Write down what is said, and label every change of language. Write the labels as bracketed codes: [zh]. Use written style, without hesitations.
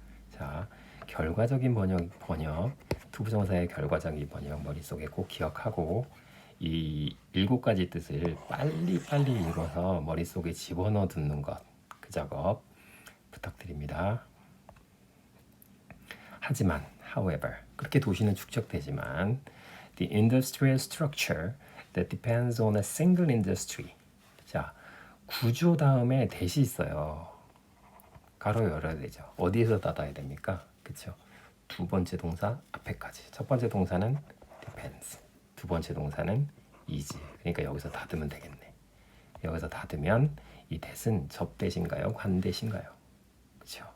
[ko] 자, 결과적인 번역, 투부정사의 결과적인 번역 머릿속에 꼭 기억하고, 이 7가지 뜻을 빨리 읽어서 머릿속에 집어넣어 듣는 것, 그 작업 부탁드립니다. [en] 하지만, however, [ko] 그렇게 도시는 축적되지만 [en] the industrial structure that depends on a single industry. [ko] 자, 구조 다음에 대시 있어요. 가로 열어야 되죠. 어디에서 닫아야 됩니까? 그렇죠? 두 번째 동사 앞에까지. 첫 번째 동사는 depends. 두 번째 동사는 is. 그러니까 여기서 닫으면 되겠네. 여기서 닫으면 이 that은 접대신가요? 관대신가요? 그렇죠?